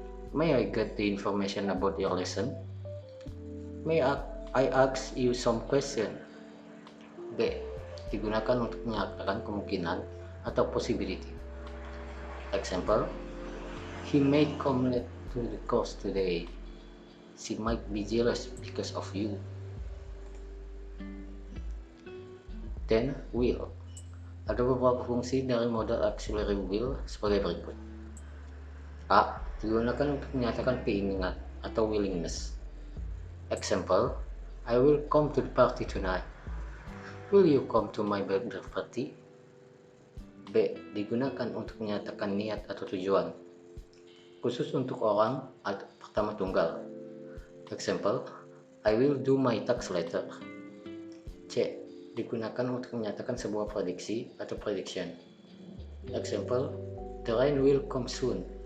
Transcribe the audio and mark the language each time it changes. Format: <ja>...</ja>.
<en>May I get the information about your lesson? May I ask you some question? B.</en> <id>Digunakan untuk menyatakan kemungkinan atau possibility.</id> <en>Example, he may come late to the course today. She might be jealous because of you. Then, will.</en> <id>Ada beberapa fungsi dari modal auxiliary will sebagai berikut. A. Digunakan untuk menyatakan keinginan atau willingness.</id> <en>Example, I will come to the party tonight. Will you come to my birthday party? B.</en> <id>Digunakan untuk menyatakan niat atau tujuan, khusus untuk orang atau pertama tunggal.</id> <en>Example, I will do my tax later. C.</en> <id>Digunakan untuk menyatakan sebuah prediksi atau prediction.</id> <en>Example, the rain will come soon.</en>